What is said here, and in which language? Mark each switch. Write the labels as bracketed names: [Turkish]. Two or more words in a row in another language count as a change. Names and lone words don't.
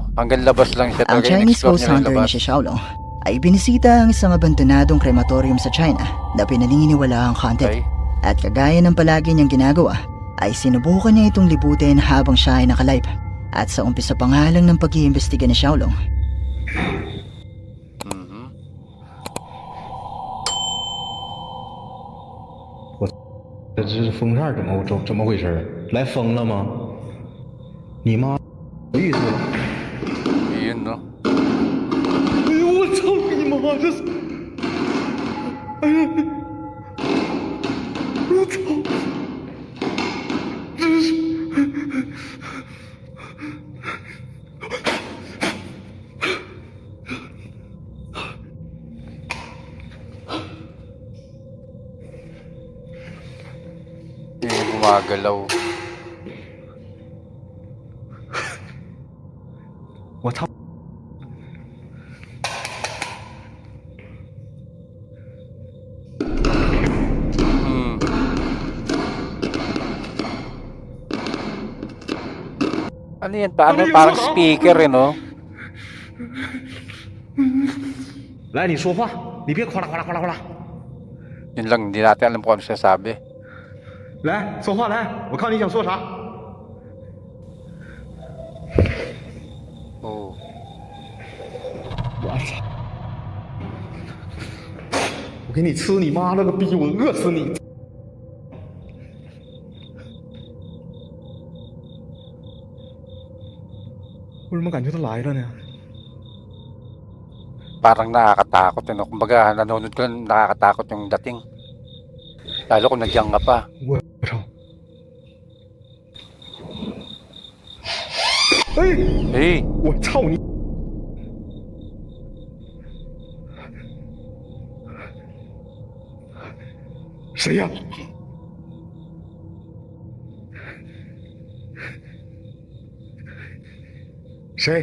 [Filipino] Hanggang labas lang siya. Ang Talaga Chinese in-explore ghost niya yung hunter na labas. si Xiaolong ay binisita ang isang abandonadong krematorium sa China na pinaniniwala ang haunted. Okay. At kagaya ng palagi niyang ginagawa, ay sinubukan niya itong libutin habang siya ay nakalive. At sa umpisa pa nga lang ng pag-iimbestiga ni Xiaolong, Mhm. [Chinese] 这是风扇怎么回事？来风了吗？你妈有意思了！ [Filipino] Yun, no? [Chinese] 哎呦我操你妈！这是，哎呀，我操！这是。 [Filipino] Yun yung gumagalaw. [Chinese] 我操！ Hmm. [Filipino] Ano yan? Parang speaker, no? [Chinese] 来，你说话，你别哗啦哗啦哗啦哗啦。 [Filipino] Yun lang, hindi natin alam kung ano siya sabi. [Chinese] 来，说话来，我看你想说啥。 Oh. 我操！我给你吃你妈了个逼！我饿死你！为什么感觉他来了呢？ [Filipino] Parang nakakatakot, no? Kumbaga, nanonood ko lang, nakakatakot yung dating. Lalo kung nandiyan ka pa. [Chinese] 我操！哎， Hey! 我操你！谁呀？谁？